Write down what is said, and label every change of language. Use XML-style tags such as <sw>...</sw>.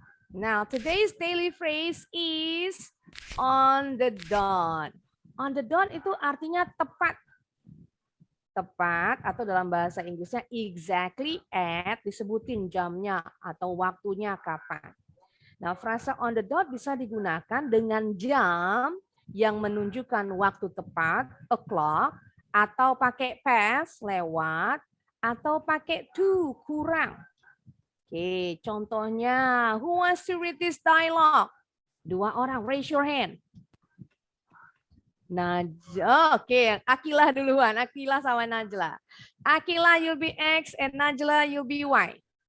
<en>Now, today's daily phrase is on the dot. On the dot</en> <id>itu artinya tepat. Tepat atau dalam bahasa Inggrisnya</id> <en>exactly at,</en> <id>disebutin jamnya atau waktunya kapan. Nah, frasa</id> <en>on the dot</en> <id>bisa digunakan dengan jam yang menunjukkan waktu tepat, o'clock, atau pakai past, lewat, atau pakai to, kurang.</id> <en>Oke,</en> <id>contohnya,</id> <en>who wants to read this dialogue?</en> <id>2 orang,</id> <en>raise your hand.</en> <id>Najla, oke, Akila duluan, Akila sama Najla.</id> <en>Akila, you'll be X, and Najla, you'll be Y.</en>